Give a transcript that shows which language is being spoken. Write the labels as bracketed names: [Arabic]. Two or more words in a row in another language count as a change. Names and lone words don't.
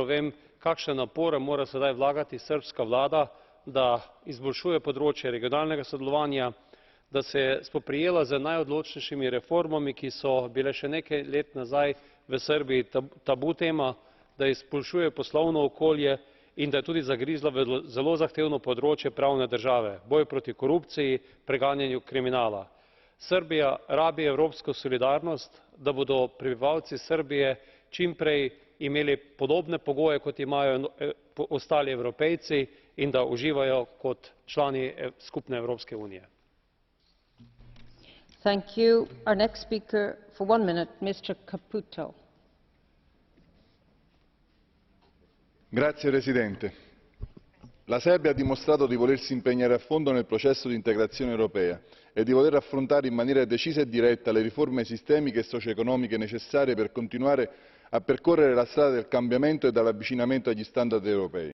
[Slovenian] vem, kakšne napore mora sedaj vlagati srbska vlada, da izboljšuje področje regionalnega sodelovanja, da se je spoprijela z najodločnejšimi reformami, ki so bile še nekaj let nazaj v Srbiji tabu tema, da izboljšuje poslovno okolje in da je tudi zagrizla v zelo zahtevno področje pravne države, boj proti korupciji, preganjanju kriminala. Srbija rabi evropsko solidarnost, da bodo prebivalci Srbije čim prej imeli podobne pogoje, kot imajo ostali Evropejci, in da uživajo kot člani skupne Evropske unije. [Italian] Signora Presidente, la Serbia ha dimostrato di volersi impegnare a fondo nel processo di integrazione europea e di voler affrontare in maniera decisa e diretta le riforme sistemiche e socio-economiche necessarie per continuare a percorrere la strada del cambiamento e dell'avvicinamento agli standard europei.